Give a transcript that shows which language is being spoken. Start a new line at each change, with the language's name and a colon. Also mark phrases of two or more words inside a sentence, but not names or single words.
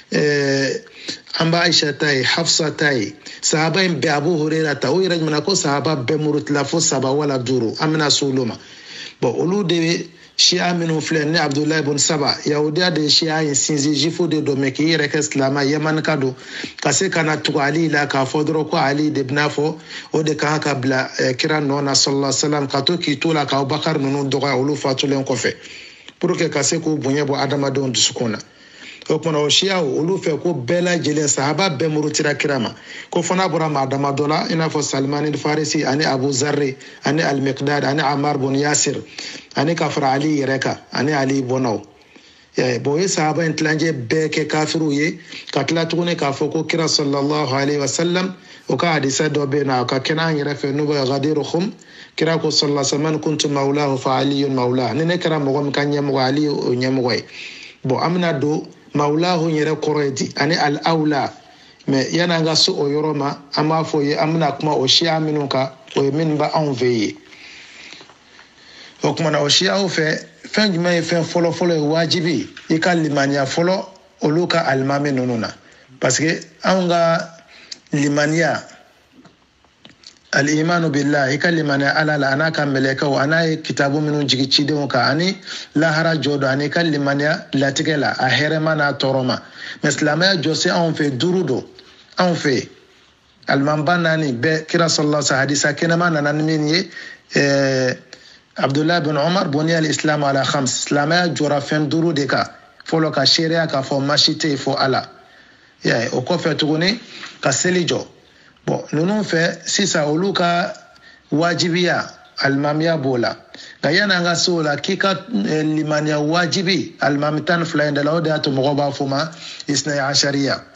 Bambara: an b'a Aisha ta ye Hafsa ta ye sahaba in bɛɛ Abu Huraira ta o yɛrɛ ɲuman ko sahaba bɛɛ murutila fo 3 wala 5 an bɛna se olu ma bon olu de bɛ siya minnu filɛ ni Abdulahi ibn Saba yahudiya de ye siya in sinsin jifu de don mais k'i yɛrɛ kɛ silamɛ Yemen ka don ka se ka na tugu Ali la k'a fɔ dɔrɔn ko Ali de bɛna fɔ o de kan ka bila kira nɔ na
Arabic: صلى الله عليه وسلم
Bambara: ka to k'i to la ka Abubakar ninnu dɔgɔya olu fatulen kɔfɛ
French: pour que
Bambara: ka se k'u bonya bɔ adamadenw dusukun na o kumana o siyaw olu fɛ ko bɛɛ lajɛlen sahaba bɛɛ murutira kira ma ko fana bɔra maa dama dɔ la i n'a fɔ Salman al-Farisi ani Abu Zarri ani Al-Miqdad ani Ammar bin Yasir ani ka fara Ali yɛrɛ kan ani Ali bɔnnaw bon o ye sahaba in tilancɛ bɛɛ kɛ kafiriw ye ka tila tuguni k'a fɔ ko kira
Arabic: صلى الله عليه وسلم
Bambara: o ka hadisa dɔ bɛ yen nɔ a ka kɛnɛ an yɛrɛ fɛ n'o bɛ Ghadir Khum kira ko
Arabic: صلى الله عليه وسلم كنت مولاه فعلي مولى
Bambara: ni ne kɛra mɔgɔ min ka ɲɛmɔgɔ Ali o ɲɛmɔgɔ ye bon an bɛna don mawlahu yɛrɛ kɔrɔ ye di ani al-awla mais yani an ka se o yɔrɔ ma an b'a fɔ ye an bɛna kuma o siya minnu kan o ye minnu bɛ anw fɛ ye o kumana o siyaw fɛ fɛn jumɛn ye fɛn fɔlɔ-fɔlɔ ye wajibi i ka limaniya fɔlɔ olu ka alimami ninnu na
French: parce que
Bambara: anw ka limaniya
Arabic: الإيمان بالله
Bambara: i ka limaniya Ala la an'a ka mɛlɛkɛw a n'a ye kitabu minnu jigi cidenw kan ani lahara jɔ don ani ka limaniya latigɛ la a hɛrɛma n'a tɔɔrɔ ma mais silamɛya jɔsen anw fɛ 5 don anw fɛ alimanba 4 bɛɛ kira
Arabic: صلى الله عليه وسلم
Bambara: hadisa kɛnɛma nana ni min ye Abdullah bin Umar
Arabic: بني الإسلام على 5
Bambara: silamɛya jɔra fɛn 5 de kan fɔlɔ ka seereya k'a fɔ masi tɛ yen fɔ ala ya o kɔfɛ tuguni ka seli jɔ bon ninnu fɛ sisan olu ka wajibiya alimamiya b'o la nka yanni an ka se o la k'i ka limaniya wajibi alimami tan ni fila in de la o de y'a to mɔgɔw b'a fɔ ma
Arabic: اثنا عشرية